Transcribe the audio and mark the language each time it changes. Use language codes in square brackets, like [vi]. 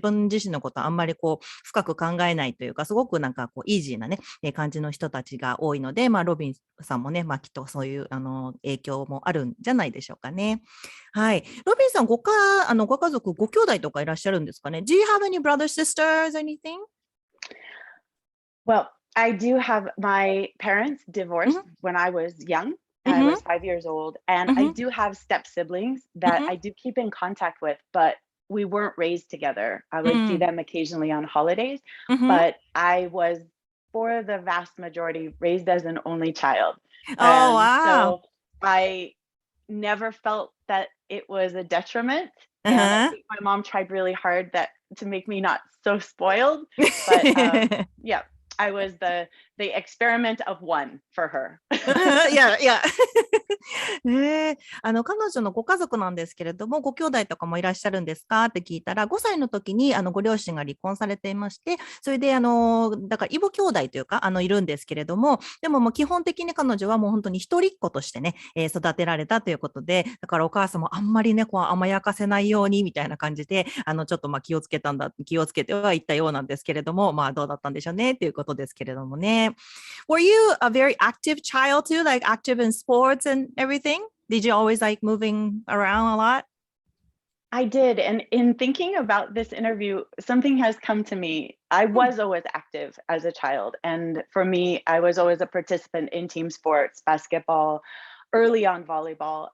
[ja] 自身のことはあんまりこう、深く考えないというか、すごくなんかこう、イージーなね、感じの人たちが多いので、ロビンさんもね、きっとそういう、影響もあるんじゃないでしょうかね。はい。ロビンさん、ご家族、ご兄弟とかいらっしゃるんですかね？ [en] Do you have any brothers, sisters, anything? Well, I do have my parents divorced when I was young. I was 5 years old, and I do have step siblings that I do keep in contact with, but we weren't raised together. I would see them occasionally on holidays, but I was, for the vast majority, raised as an only child. Oh, wow. So I never felt that it was a detriment. And I think my mom tried really hard to make me not so spoiled. But yeah, I was the experiment of one for her. Yeah. [ja] ねえ、彼女のご家族なんですけれども、ご兄弟とかもいらっしゃるんですかって聞いたら、5歳の時にご両親が離婚されていまして、それでだから異母兄弟というかいるんですけれども、でももう基本的に彼女はもう本当に一人っ子としてね、育てられたということで、だからお母さんもあんまりねこう甘やかせないようにみたいな感じで、ちょっと気をつけてはいったようなんですけれども、どうだったんでしょうねっていうことですけれどもね。 [en] Were you a very active child too, like active in sports and everything? Did you always like moving around a lot? I did. And in thinking about this interview, something has come to me. I was always active as a child. And for me, I was always a participant in team sports, basketball, early on volleyball.